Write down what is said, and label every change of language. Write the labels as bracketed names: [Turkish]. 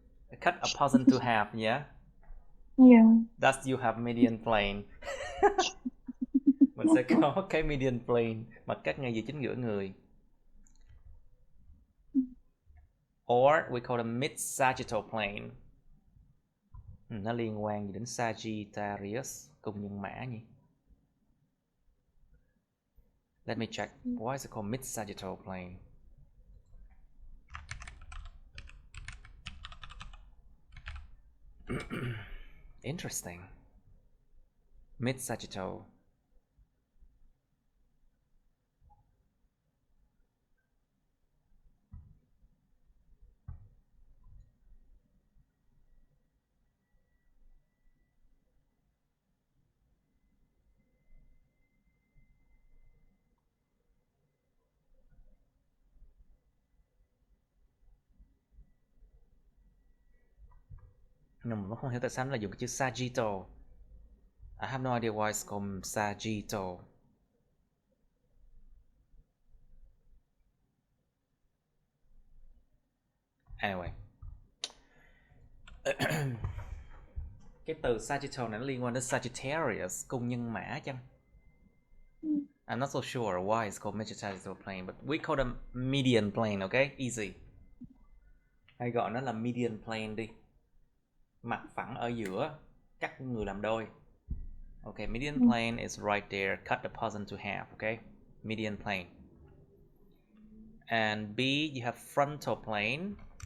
[English] Cut a person to half, yeah? Thus you have median plane. [Vietnamese] Mình sẽ có cái median plane, mặt cắt ngay giữa chính giữa người. [English] Or we call it mid sagittal plane. [Vietnamese] Nó liên quan gì đến Sagittarius, cùng nhân mã nhỉ? [English] Let me check. Why is it called mid sagittal plane? Interesting. Mid sagittal. [Vietnamese] Nhưng mà không hiểu tại sao nó là dùng cái chữ sagittal. [English] I have no idea why it's called sagittal. Anyway. [Vietnamese] Cái từ sagittal này nó liên quan đến Sagittarius, cung nhân mã chăng? [English] I'm not so sure why it's called mid sagittal plane, but we call them median plane, okay? Easy. [Vietnamese] Hay gọi nó là median plane đi. Mặt phẳng ở giữa, cắt người làm đôi. [English] Okay, median plane is right there. Cut the person to half, okay? Median plane. And B, you have frontal plane.